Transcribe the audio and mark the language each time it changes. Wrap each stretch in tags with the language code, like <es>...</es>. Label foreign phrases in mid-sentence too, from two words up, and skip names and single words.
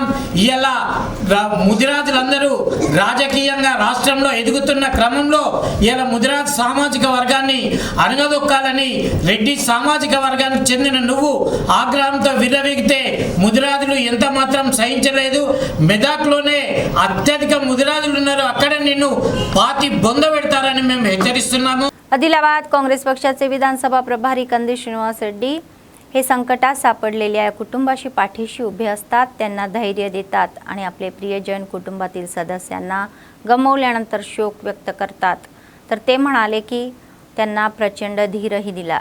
<te>ఇలా ముదిరాజులందరూ రాజకీయంగా రాష్ట్రంలో ఎదుగుతున్న క్రమంలో ఇలా ముదిరాజ్ సామాజిక వర్గాన్ని అణగదొక్కాలని రెడ్డి సామాజిక వర్గానికి చెందిన నువ్వు ఆగ్రహంతో విర్రవీగితే ముదిరాజులు ఎంత మాత్రం సహించలేదు. మెదక్లోనే అత్యధిక ముదిరాజులు ఉన్నారు, అక్కడ నిన్ను పాతి బొంద పెడతారని మేము హెచ్చరిస్తున్నాము.</te> <mr>आदिलाबाद काँग्रेस पक्षाचे विधानसभा प्रभारी कंदी श्रीनिवास रेड्डी हे संकटात सापडलेल्या या कुटुंबाशी पाठीशी उभे असतात, त्यांना धैर्य देतात आणि आपले प्रियजन कुटुंबातील सदस्यांना गमावल्यानंतर शोक व्यक्त करतात. तर ते म्हणाले की त्यांना प्रचंड धीरही दिला.</mr>